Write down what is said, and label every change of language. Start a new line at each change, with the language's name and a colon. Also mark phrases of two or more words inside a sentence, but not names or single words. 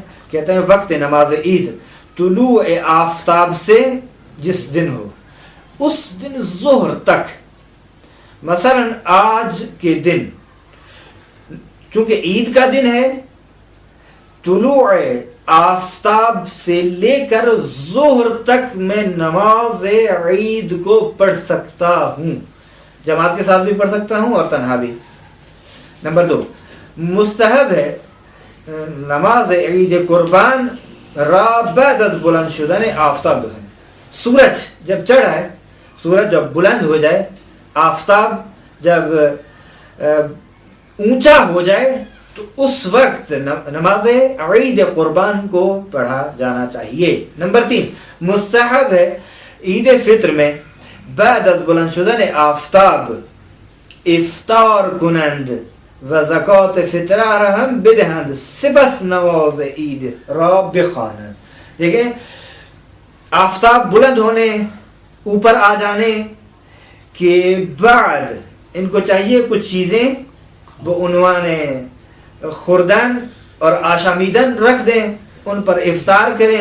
Urdu: کہتے ہیں وقت نماز عید طلوع آفتاب سے جس دن ہو اس دن ظہر تک، مثلا آج کے دن چونکہ عید کا دن ہے، طلوع آفتاب سے لے کر ظہر تک میں نماز عید کو پڑھ سکتا ہوں، جماعت کے ساتھ بھی پڑھ سکتا ہوں اور تنہا بھی۔ نمبر 2، مستحب ہے
Persian: نماز عید قربان را بعد از بلند شدن آفتاب بخوانی۔
Urdu: سورج جب چڑھائے، سورج جب بلند ہو جائے، آفتاب جب اونچا ہو جائے تو اس وقت نماز عید قربان کو پڑھا جانا چاہیے۔ نمبر 3، مستحب ہے عید فطر میں
Persian: بعد از بلند شدن آفتاب افطار کنند و زکات فطرہ را ہم بدہند سپس نماز عید را بخوانند۔
Urdu: دیکھیں، آفتاب بلند ہونے، اوپر آ جانے کے بعد ان کو چاہیے کچھ چیزیں بعنوان خوردن اور آشامیدن رکھ دیں، ان پر افطار کریں۔